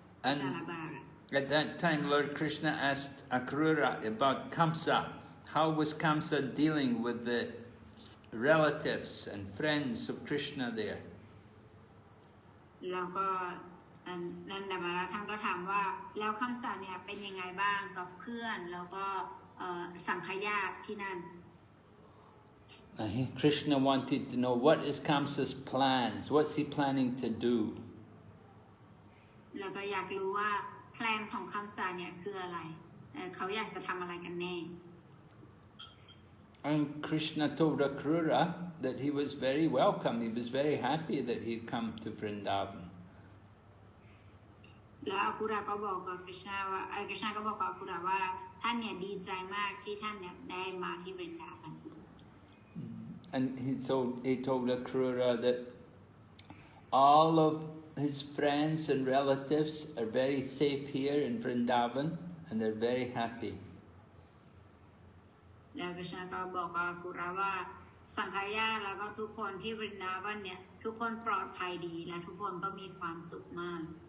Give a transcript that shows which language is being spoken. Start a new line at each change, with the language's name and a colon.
English: And at that time, Lord Krishna asked Akrūra about Kamsa. How was Kamsa dealing with the relatives and friends of Krishna there?
Thai: แล้วก็นันดามาราท่านก็ถามว่าแล้วคัมสาเนี่ยเป็นยังไงบ้างกับเพื่อนแล้วก็สังฆญาติที่นั่น
English: Krishna wanted to know what is Kamsa's plans, what's he planning to do.
Thai: แล้วก็อยากรู้ว่าแพลนของคัมสาเนี่ยคืออะไรเขาอยากจะทำอะไรกันแน่
English: And Krishna told Akrūra that he was very welcome, he was very happy that he'd come to Vrindavan.
Thai: แล้วอัครูระก็บอกกับคริชนาว่าคริชนาก็บอกกับอัครูระว่าท่านเนี่ยดีใจมากที่ท่านเนี่ยได้มาที่วรินดาวัน
English: And he told Akrūra that all of his friends and relatives are very safe here in Vrindavan and they're very happy.
Thai: แล้วคริชนาก็บอกกับอัครูระว่าสังฆญาติแล้วก็ทุกคนที่วรินดาวันเนี่ยทุกคนปลอดภัยดีและทุกคนก็มีความสุขมาก